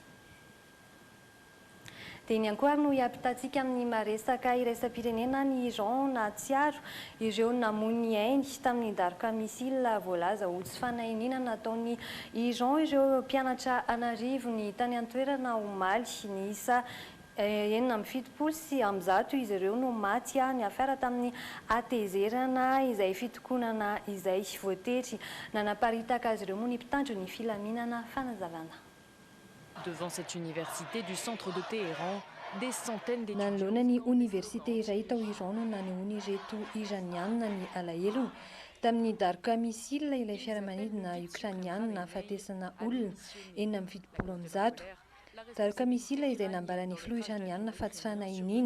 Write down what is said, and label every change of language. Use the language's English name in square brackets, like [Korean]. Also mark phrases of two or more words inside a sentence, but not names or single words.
[Malagasy] Dia ny ankoary no hiampitatsika amin'ny maresaka iraisam-pirenena ny Iran na tsiaro ireo namony ainy tamin'ny daroka misila voalaza ho tsy fanahiniana nataon'ny Iran ireo mpianatra anarivo ny tany an-toerana omaly ny isa 7 sy 100 izy ireo no maty ny afara tamin'ny atezerana izay fitokonana izay voatery nanaparitaka azy ireo moa ny mpitandro ny filaminana fanazavana. [French] Devant cette université du centre de Téhéran, des centaines d'étudiants. [Malagasy] Nanolona ny université iray tao Iran no nanehoany ireto iranianina ny alahelo tamin'ny daroka misila ilay fiaramanidina ukrainianina fatesana olona 770. Daroka misila izay nambarany filoha iranianina fa tsy fanahiniana.